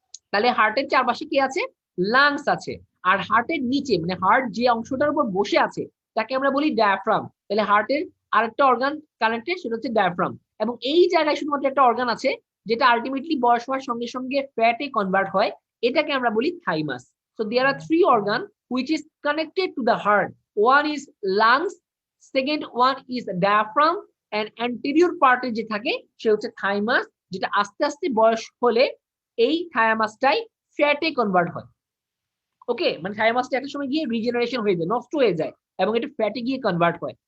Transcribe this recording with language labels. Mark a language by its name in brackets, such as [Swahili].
[Bangla] তাহলে হার্টের চারপাশে কি আছে? লাংস আছে। আর হার্টের নিচে, মানে হার্ট যে অংশটার উপর বসে আছে, তাকে আমরা বলি ডায়াফ্রাম। তাহলে হার্টের আরেকটা অর্গান কানেক্টেড, সেটা হচ্ছে ডায়াফ্রাম। এবং এই জায়গায় শুধুমাত্র একটা অর্গান আছে যেটা আলটিমেটলি বয়স হওয়ার সঙ্গে সঙ্গে ফ্যাটে কনভার্ট হয়, এটাকে আমরা বলি thymus. [English] So there are three organ which is connected to the heart. One is lungs, second one is diaphragm, and anterior part [Bangla] যে থাকে সে হচ্ছে থাইমাস, যেটা আস্তে আস্তে বয়স হলে এই থায়ামাসটাই ফ্যাটে কনভার্ট হয়। ওকে, মানে থায়ামাসটা একটা সময় গিয়ে রিজেনারেশন হয়ে যায়, নষ্ট হয়ে যায়, এবং এটা ফ্যাটে গিয়ে কনভার্ট হয়।